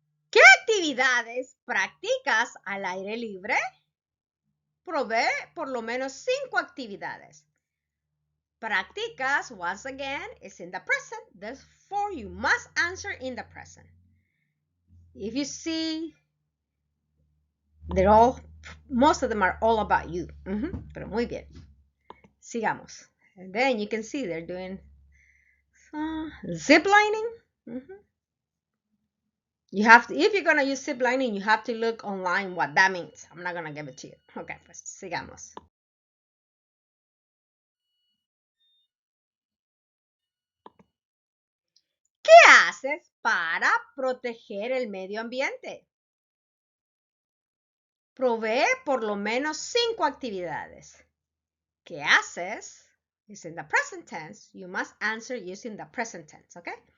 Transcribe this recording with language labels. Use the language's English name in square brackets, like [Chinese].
[Spanish] ¿Qué actividades practicas al aire libre? Provee por lo menos 5 actividades. [English] Practicas, once again, is in the present. Therefore, you must answer in the present. If you see, most of them are all about you. [Spanish] Pero muy bien. Sigamos. [English] And then you can see they're doing zip lining. You have to, if you're going to use zip lining, you have to look online what that means. I'm not going to give it to you. [Spanish] Okay, pues sigamos. ¿Qué haces para proteger el medio ambiente? Provee por lo menos 5 actividades. ¿Qué haces? [English] Is in the present tense. You must answer using the present tense, okay?